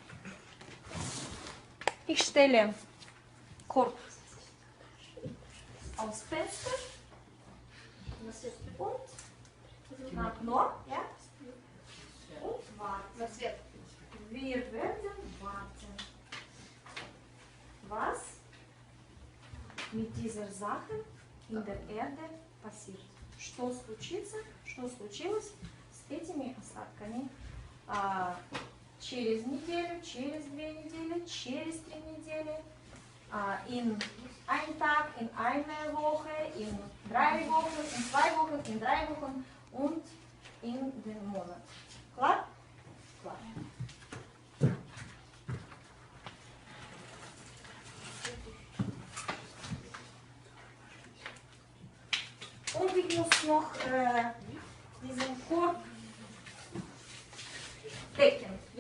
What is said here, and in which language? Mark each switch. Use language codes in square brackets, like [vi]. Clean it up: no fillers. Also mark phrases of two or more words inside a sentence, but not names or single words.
[de] Ich stelle Korb aufs Fenster und nach Nord, ja? Und warten. Wir werden warten. Was mit dieser Sache in der Erde passiert? [ru] Что случилось с этими осадками через неделю, через 2 недели, через 3 недели, [de] in einen Tag, in eine Woche, in 3 Wochen, in 2 Wochen, in 3 Wochen und in den Monat. Klar? Klar. Und ich muss noch diesen Korb decken, ja?